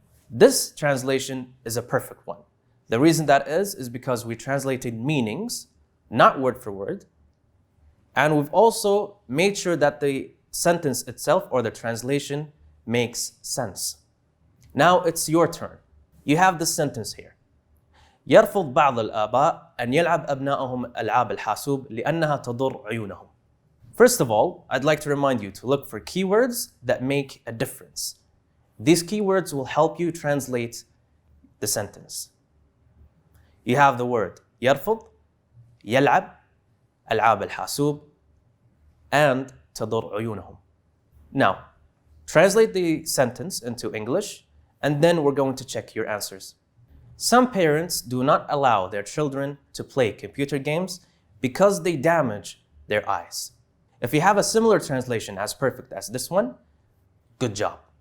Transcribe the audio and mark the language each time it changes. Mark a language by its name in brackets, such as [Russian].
[English] This translation is a perfect one. The reason that is because we translated meanings, not word for word, and we've also made sure that the sentence itself or the translation makes sense. Now it's your turn. You have this sentence here. [Arabic] يرفض بعض الآباء أن يلعب أبنائهم ألعاب الحاسوب لأنها تضر عيونهم. [English] First of all, I'd like to remind you to look for keywords that make a difference. These keywords will help you translate the sentence. You have the word [Arabic] يرفض, يلعب, ألعاب الحاسوب, and تضر عيونهم. [English] Now, translate the sentence into English, and then we're going to check your answers. Some parents do not allow their children to play computer games because they damage their eyes. If you have a similar translation as perfect as this one, good job.